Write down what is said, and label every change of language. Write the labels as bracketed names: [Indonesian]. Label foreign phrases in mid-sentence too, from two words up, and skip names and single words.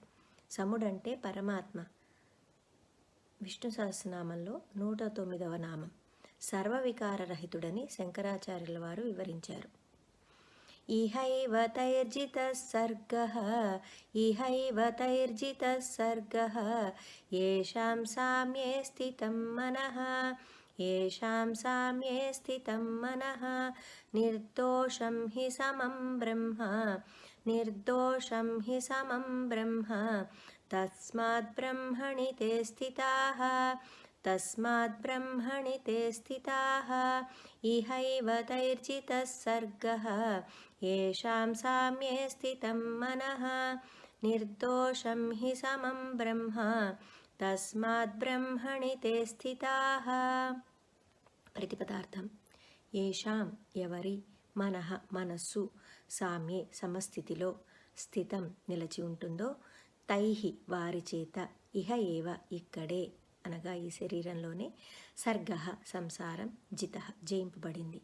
[Telugu] సముడంటే పరమాత్మ. విష్ణు సహస్రనామంలో 109వ నామం. సర్వవికారరహితుడని శంకరాచార్యుల వారు వివరించారు. [Sanskrit] ఇహైవ తైర్జితః సర్గః యేషాం సామ్యే స్థితం మనః నిర్దోషం హి సమం బ్రహ్మ తస్మాత్ బ్రహ్మణి తే స్థితాః ఇహైవ తైర్జితః సర్గః యేషాం సామ్యే స్థితం మనః నిర్దోషం హి సమం బ్రహ్మ తస్మాత్ బ్రహ్మణి తే స్థితాః. [Telugu] ప్రతిపదార్థం. యేషాం ఎవరి మనః మనస్సు సామ్యే సమస్థితిలో స్థితం నిలిచి ఉంటుందో తైహి వారి చేత [Sanskrit] ఇహ ఏవ [Telugu] ఇక్కడే అనగా ఈ శరీరంలోనే సర్గః సంసారం జితః జయింపబడింది.